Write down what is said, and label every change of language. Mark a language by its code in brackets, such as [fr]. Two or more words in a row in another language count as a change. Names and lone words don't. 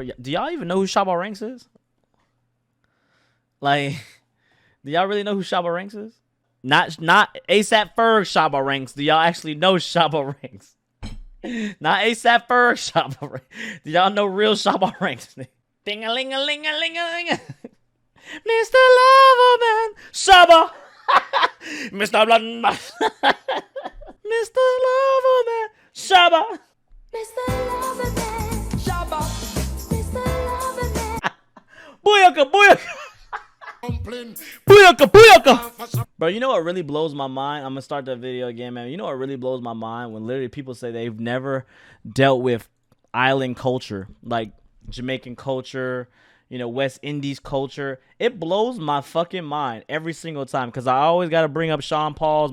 [en] Do y'all even know who Shabba Ranks is? Like, do y'all really know who Shabba Ranks is? Not ASAP Ferg Shabba Ranks. Do y'all actually know Shabba Ranks? Not ASAP Ferg Shabba Ranks. Do y'all know real Shabba Ranks? Ding-a-ling-a-ling-a-ling-a-ling. Mr. Loverman Shabba. Mr. Blood. Mr. Loverman Shabba. Mr. Loverman Shabba. Mr. Loverman Booyaka, booyaka. Booyaka, booyaka. Bro, you know what really blows my mind? I'm gonna start that video again, man. You know what really blows my mind? When literally people say they've never dealt with island culture, like Jamaican culture, West Indies culture. It blows my fucking mind every single time, because I always got to bring up Sean Paul's.